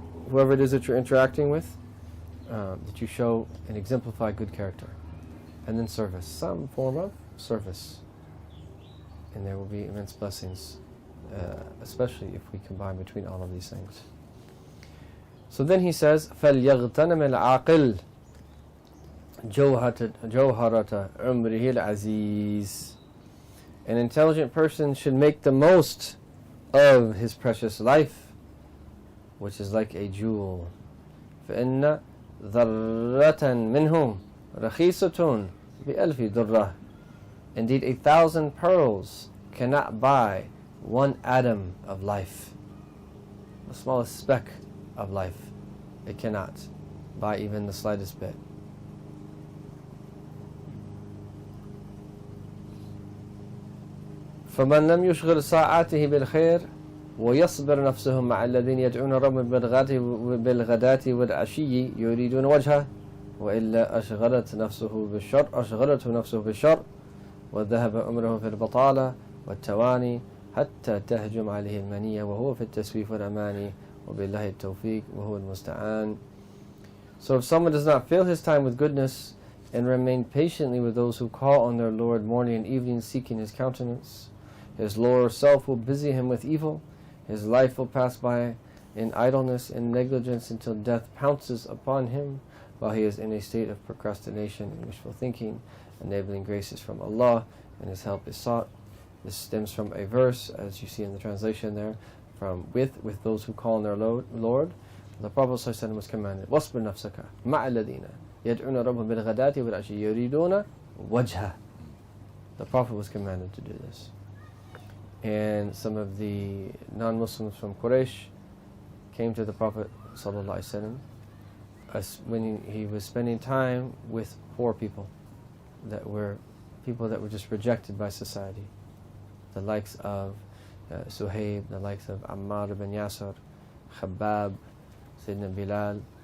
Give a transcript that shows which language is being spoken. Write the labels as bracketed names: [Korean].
[English] Whoever it is that you're interacting with, that you show and exemplify good character. And then service, some form of service. And there will be immense blessings, especially if we combine between all of these things. So then he says, [Arabic] فَلْيَغْتَنَمِ الْعَاقِلِ جَوْهَرَةَ عُمْرِهِ الْعَزِيزِ. [English] An intelligent person should make the most of his precious life, which is like a jewel. [Arabic] فَإِنَّ ذَرَّةً مِنْهُمْ رَخِيصَةٌ بِأَلْفِ دُرَّةٍ. [English] Indeed, 1,000 pearls cannot buy one atom of life. The smallest speck of life, it cannot buy even the slightest bit. [Arabic] فَمَنْ لَمْ يُشْغِلْ سَاعَاتِهِ بِالْخَيْرِ وَيَصْبِرْ نَفْسَهُ مَعَ الَّذِينَ يَدْعُونَ رَبَّهُم بِالْغَدَاةِ وَالْعَشِيِّ يُرِيدُونَ وَجْهَهُ وَإِلَّا أَشْغَلَتْ نَفْسُهُ بِالشَّرِّ وذهب أمره في البطالة والتواني حتى تهجم عليه المنية وهو في التسويف والأماني وبالله التوفيق وهو المستعان. [English] So if someone does not fill his time with goodness and remain patiently with those who call on their Lord morning and evening seeking his countenance, his lower self will busy him with evil, his life will pass by in idleness and negligence until death pounces upon him while he is in a state of procrastination and wishful thinking. Enabling graces from Allah, and His help is sought. This stems from a verse, as you see in the translation there, from with those who call on their Lord. The Prophet ﷺ was commanded, [Arabic] وَاصْبِرْ نَفْسَكَ مَعَ الَّذِينَ يَدْعُونَ رَبَّهُم بِالْغَدَاةِ وَالْعَشِيِّ يُرِيدُونَ وَجْهَهُ. [English] The Prophet was commanded to do this. And some of the non-Muslims from Quraysh came to the Prophet ﷺ when he was spending time with poor people, that were people that were just rejected by society, the likes of Suhaib, the likes of Ammar ibn Yasir, Khabbab, Sayyidina Bilal.